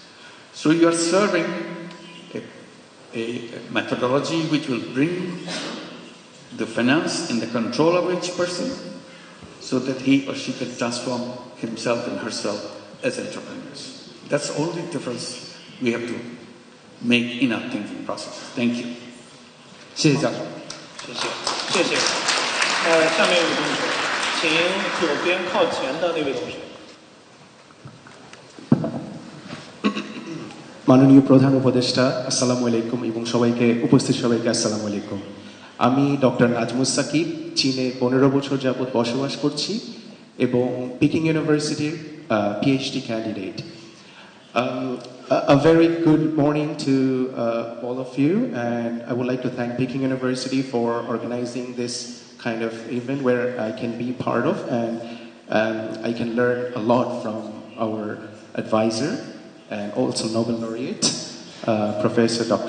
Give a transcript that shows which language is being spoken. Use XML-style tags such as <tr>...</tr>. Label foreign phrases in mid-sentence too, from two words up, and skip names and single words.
<en>So you are serving a methodology which will bring the finance in the control of each person so that he or she can transform himself and herself as entrepreneurs. That's the only difference we have to make in our thinking process. Thank you.</en> <zh>谢谢教授。谢谢。下面一位同学，请左边靠前的那位同学。</zh> <bn>মাননীয় প্রধান উপদেষ্টা</bn> <ar>السلام عليكم</ar> <bn>এবং সবাইকে উপস্থিত সবাইকে</bn> <ar>السلام عليكم.</ar> <bn>আমি ডক্টর নাজমুস সাকিব চীনে 15 বছর যাবত বসবাস করছি এবং পিকিং ইউনিভার্সিটির</bn> <en>PhD candidate. A very good morning to all of you, and I would like to thank Peking University for organizing this kind of event where I can be part of, and I can learn a lot from our advisor and also Nobel laureate, Professor Dr.</en>